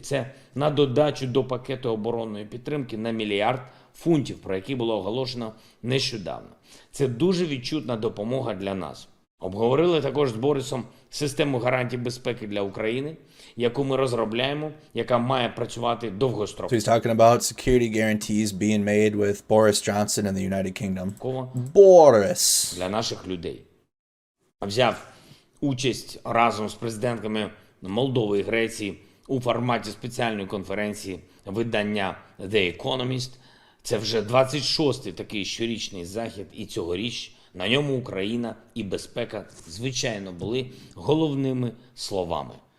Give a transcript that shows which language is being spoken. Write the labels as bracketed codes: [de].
[uk] Це на додачу до пакету оборонної підтримки на 1 мільярд фунтів, про який було оголошено нещодавно. Це дуже відчутна допомога для нас. Обговорили також з Борисом систему гарантій безпеки для України, яку ми розробляємо, яка має працювати довгостроково. [en] So he's talking about security guarantees being made with Boris Johnson in the United Kingdom. Boris. [uk] Для наших людей. Взяв участь разом з президентками Молдови і Греції у форматі спеціальної конференції видання The Economist. Це вже 26-й такий щорічний захід, і цьогоріч на ньому Україна і безпека, звичайно, були головними словами.